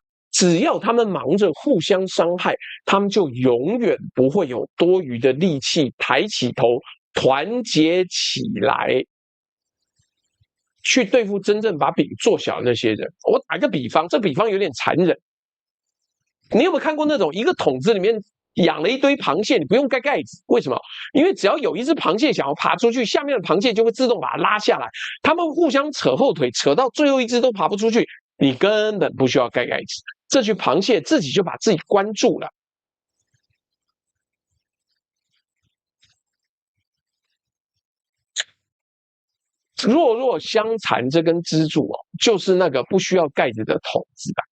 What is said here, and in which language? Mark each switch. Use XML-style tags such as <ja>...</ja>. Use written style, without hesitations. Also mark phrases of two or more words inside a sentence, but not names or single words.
<zh>只要他們忙着互相傷害，他們就永遠不會有多餘的力氣抬起頭，團結起來去對付真正把餅做小的那些人。我打個比方，這比方有點殘忍。你有沒有看過那種一個桶子裡面養了一堆螃蟹，你不用蓋蓋子？為什麼？因為只要有一只螃蟹想要爬出去，下面的螃蟹就會自動把它拉下來，他們互相扯後腿，扯到最後一只都爬不出去，你根本不需要蓋蓋子，這群螃蟹自己就把自己關住了。弱肉相殘這根支柱就是那個不需要蓋子的桶子啊。</zh>